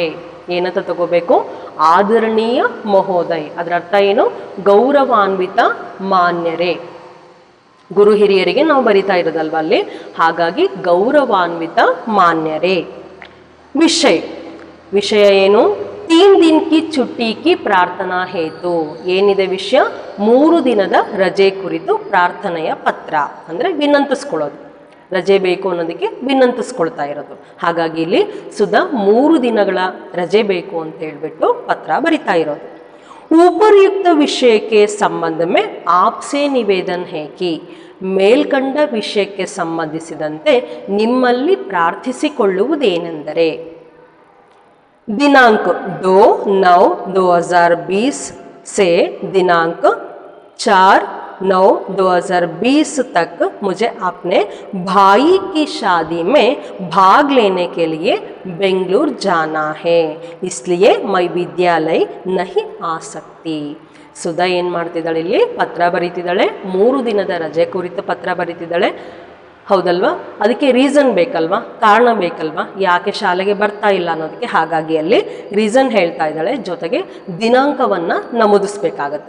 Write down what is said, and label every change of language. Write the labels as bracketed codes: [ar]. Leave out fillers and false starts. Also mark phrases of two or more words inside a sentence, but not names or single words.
[kn] ಏನಂತ ತಗೋಬೇಕು? [hi] आदरणीय महोदय. [kn] ಅದರ ಅರ್ಥ ಏನು? ಗೌರವಾನ್ವಿತ ಮಾನ್ಯರೇ. ಗುರು ಹಿರಿಯರಿಗೆ ನಾವು ಬರಿತಾ ಇರೋದಲ್ವ ಅಲ್ಲಿ, ಹಾಗಾಗಿ ಗೌರವಾನ್ವಿತ ಮಾನ್ಯರೇ. ವಿಷಯ. ವಿಷಯ ಏನು? [hi] 3 दिन की छुट्टी की प्रार्थना हेतु. [kn] ಏನಿದೆ ವಿಷಯ? 3 ದಿನದ ರಜೆ ಕುರಿತು ಪ್ರಾರ್ಥನೆಯ ಪತ್ರ ಅಂದರೆ ವಿನಂತಿಸ್ಕೊಳ್ಳೋದು. ರಜೆ ಬೇಕು ಅನ್ನೋದಕ್ಕೆ ವಿನಂತಿಸ್ಕೊಳ್ತಾ ಇರೋದು. ಹಾಗಾಗಿ ಇಲ್ಲಿ ಸುಧಾ 3 ದಿನಗಳ ರಜೆ ಬೇಕು ಅಂತ ಹೇಳ್ಬಿಟ್ಟು ಪತ್ರ ಬರಿತಾ ಇರೋದು. [hi] उपर्युक्त विषय के संबंध में आपसे निवेदन है कि. [kn] ಮೇಲ್ಕಂಡ ವಿಷಯಕ್ಕೆ ಸಂಬಂಧಿಸಿದಂತೆ ನಿಮ್ಮಲ್ಲಿ ಪ್ರಾರ್ಥಿಸಿಕೊಳ್ಳುವುದೇನೆಂದರೆ, [hi] दिनांक 2/9/2020 से दिनांक 4/9/2020 तक मुझे अपने भाई की शादी में भाग लेने के लिए बेंगलुरु जाना है, इसलिए मैं विद्यालय नहीं आ सकती. [kn] ಸುಧಾ ಏನು ಮಾಡ್ತಿದ್ದಾಳೆ? ಇಲ್ಲಿ ಪತ್ರ ಬರೀತಿದ್ದಾಳೆ. 3 ದಿನದ ರಜೆ ಕುರಿತು ಪತ್ರ ಬರೀತಿದ್ದಾಳೆ, ಹೌದಲ್ವಾ? ಅದಕ್ಕೆ ರೀಸನ್ ಬೇಕಲ್ವಾ, ಕಾರಣ ಬೇಕಲ್ವಾ, ಯಾಕೆ ಶಾಲೆಗೆ ಬರ್ತಾ ಇಲ್ಲ ಅನ್ನೋದಕ್ಕೆ. ಹಾಗಾಗಿ ಅಲ್ಲಿ ರೀಸನ್ ಹೇಳ್ತಾ ಇದ್ದಾಳೆ, ಜೊತೆಗೆ ದಿನಾಂಕವನ್ನು ನಮೂದಿಸ್ಬೇಕಾಗತ್ತೆ.